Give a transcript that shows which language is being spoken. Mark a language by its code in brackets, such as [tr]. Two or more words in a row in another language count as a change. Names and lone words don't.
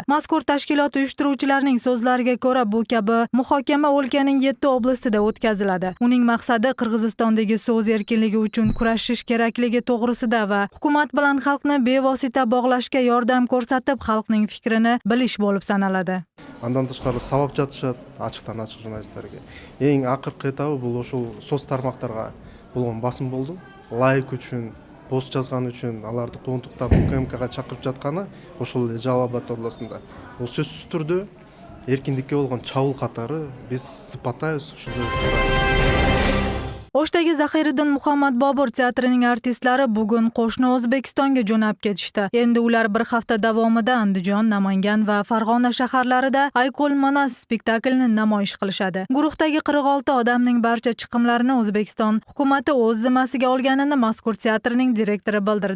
[uz] Mazkur tashkilot uyushtiruvchilarining so'zlariga ko'ra, bu kabi muhokama o'lkaning 7 oblastida o'tkaziladi. Uning maqsadi Qirg'izistondagi so'z erkinligi uchun kurashish kerakligi to'g'risida va hukumat bilan xalqni bevosita bog'lashga yordam ko'rsatib, xalqning fikrini bilish bo'lib sanaladi. [ky] Андан тышкары сабап жатышат ачыктан ачык журналисттерге. Эң акыркы этабы бул ошол соц тармактарга болгон басым болду. Лайк үчүн, пост жазган үчүн аларды кууntуктап УКМКга чакырып жатканы ошол эле Жалал-Абад областында. Бул сөзсүз түрдө эркиндикке болгон чабуул катары биз сыпаттайбыз, ошондой [uz] O'shdagi Zahiriddin Muhammad Bobur teatrining artistlari bugun qo'shni O'zbekistonga jo'nab ketishdi. Endi ular bir hafta davomida Andijon, Namangan va Farg'ona shaharlarida Ayko'l Manas spektaklini namoyish qilishadi. Guruhdagi 46 odamning barcha chiqimlarini O'zbekiston hukumatı o'z zimmasiga olganini mazkur teatrning direktori bildirdi.